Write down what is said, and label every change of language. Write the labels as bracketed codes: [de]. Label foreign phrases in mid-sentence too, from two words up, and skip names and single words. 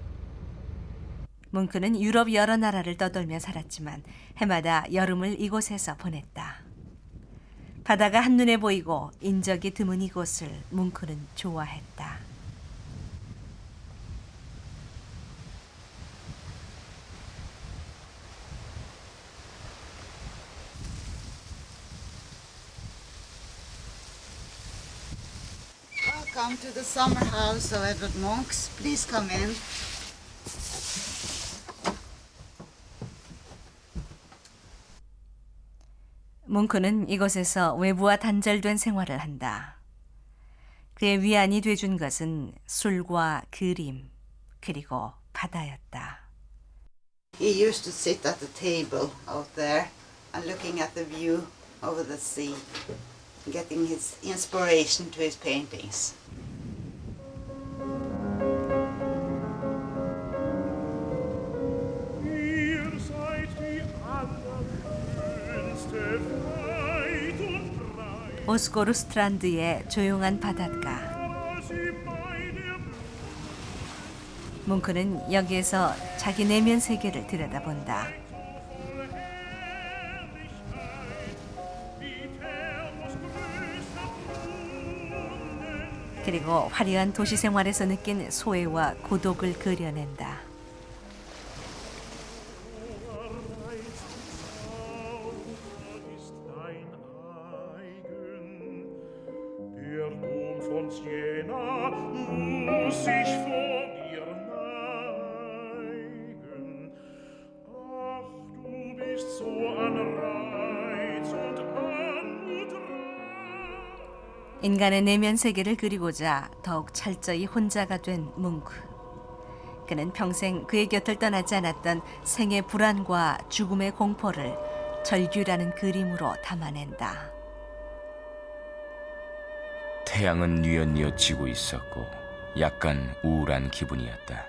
[ko] 뭉크는 유럽 여러 나라를 떠돌며 살았지만 해마다 여름을 이곳에서 보냈다. 바다가 한눈에 보이고 인적이 드문 이곳을 뭉크는 좋아했다. [en] Welcome to the summer house of Edvard Munch. Please come in. [ko] 뭉크는 이곳에서 외부와 단절된 생활을 한다. 그의 위안이 돼준 것은 술과 그림, 그리고 바다였다. [en] He used to sit at the table out there and looking at the view over the sea, getting his inspiration to his paintings. [de] Ihr seid die allerschönste, weit und breit, [ko] 오스고르 스트란드의 조용한 바닷가. [de] als sie bei der [ko] 뭉크는 여기에서 자기 내면 세계를 들여다본다. [de] Herrlichkeit, wie Thermos größter Brunnen, [ko] 그리고 화려한 도시 생활에서 느낀 소외와 고독을 그려낸다. [de] ist dein eigen. Der Dom von Siena muss sich vor dir neigen. Ach, du bist so an Reiz und Anmut reich. [ko] 인간의 내면 세계를 그리고자 더욱 철저히 혼자가 된 뭉크. 그는 평생 그의 곁을 떠나지 않았던 생의 불안과 죽음의 공포를 절규라는 그림으로 담아낸다. 태양은 뉘엿뉘엿 지고 있었고 약간 우울한 기분이었다.